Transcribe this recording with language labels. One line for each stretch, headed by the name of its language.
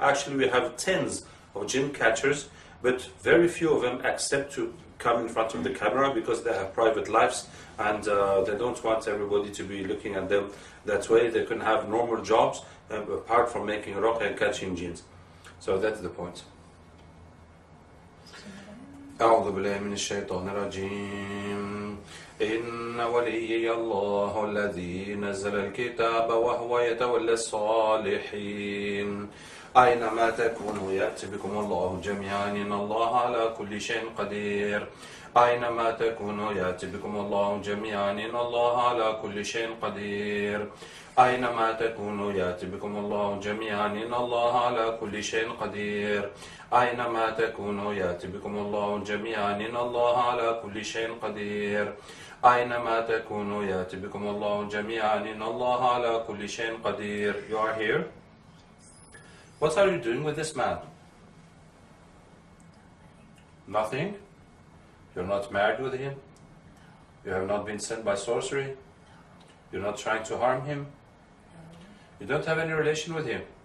English: Actually, we have tens of jinn catchers, but very few of them accept to come in front of the camera, because they have private lives, and they don't want everybody to be looking at them that way. They can have normal jobs apart from making ruqyah and catching jinns. So that's the point.
Arabic: أعوذ بالله من الشيطان الرجيم إن وليي الله الذي نزل الكتاب وهو يتولى الصالحين أينما تكونوا يأتي بكم الله جميعا إن الله على كل شيء قدير أينما تكونوا يأتي بكم الله جميعا إن الله على كل شيء قدير أينما تكونوا يأتي بكم الله جميعا إن الله على كل شيء قدير أينما تكونوا يأتي بكم الله جميعا إن الله على كل شيء قدير أينما تكونوا يأتي بكم الله جميعا إن الله على كل شيء قدير.
English: You are here? What are you doing with this man? Nothing? You're not married with him? You have not been sent by sorcery? You're not trying to harm him? You don't have any relation with him?